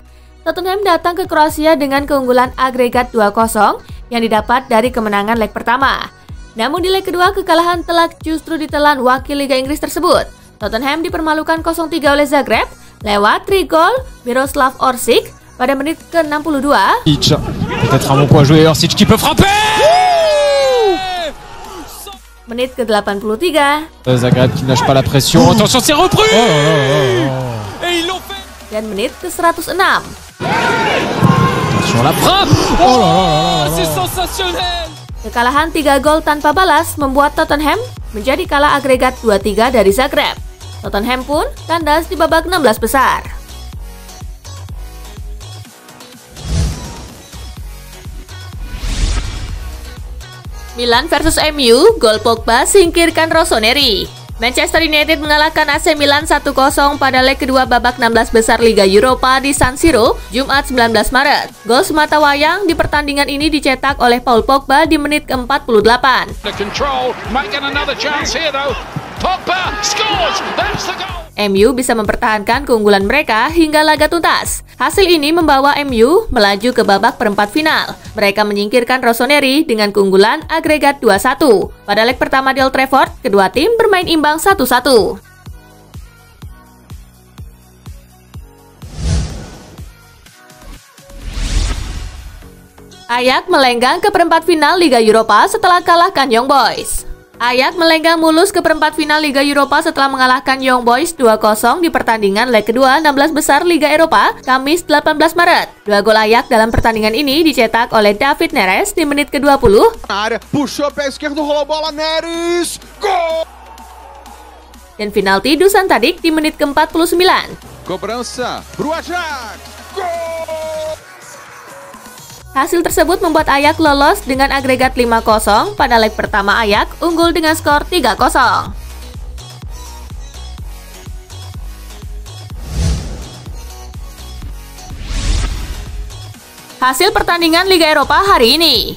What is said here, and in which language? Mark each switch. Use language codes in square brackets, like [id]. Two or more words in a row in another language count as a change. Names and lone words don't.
[id] Tottenham datang ke Kroasia dengan keunggulan agregat 2-0 yang didapat dari kemenangan leg pertama. Namun di leg kedua kekalahan telak justru ditelan wakil Liga Inggris tersebut. Tottenham dipermalukan 0-3 oleh Zagreb lewat 3 gol Miroslav Orsic pada menit ke-62. [fr] Peut-être un bon coup à jouer Orsic qui peut frapper. [id] Menit ke-83. [fr] Zagreb qui lâche pas la pression. Attention, c'est repris. Et ils l'ont fait. [id] Dan menit ke-106. [fr] Attention la frappe. Oh là là, c'est sensationnel. [id] Kekalahan 3 gol tanpa balas membuat Tottenham menjadi kalah agregat 2-3 dari Zagreb. Tottenham pun kandas di babak 16 besar. Milan versus MU, gol Pogba singkirkan Rossoneri. Manchester United mengalahkan AC Milan 1-0 pada leg kedua babak 16 besar Liga Eropa di San Siro, Jumat 19 Maret. Gol semata wayang di pertandingan ini dicetak oleh Paul Pogba di menit ke-48. [en] Pogba scores. That's the goal. [id] MU bisa mempertahankan keunggulan mereka hingga laga tuntas. Hasil ini membawa MU melaju ke babak perempat final. Mereka menyingkirkan Rossoneri dengan keunggulan agregat 2-1. Pada leg pertama di Old Trafford, kedua tim bermain imbang 1-1. Ajax melenggang ke perempat final Liga Eropa setelah kalahkan Young Boys. Ajax melenggang mulus ke perempat final Liga Eropa setelah mengalahkan Young Boys 2-0 di pertandingan leg kedua 16 besar Liga Eropa, Kamis 18 Maret. 2 gol Ajax dalam pertandingan ini dicetak oleh David Neres di menit ke-20. [pt] Puxou pé esquerdo, rolou bola, Neres, gol! [id] Dan penalti Dusan Tadic di menit ke-49. [pt] Cobrança pro Ajax, gol! [id] Hasil tersebut membuat Ajax lolos dengan agregat 5-0 pada leg pertama. Ajax unggul dengan skor 3-0. Hasil pertandingan Liga Eropa hari ini.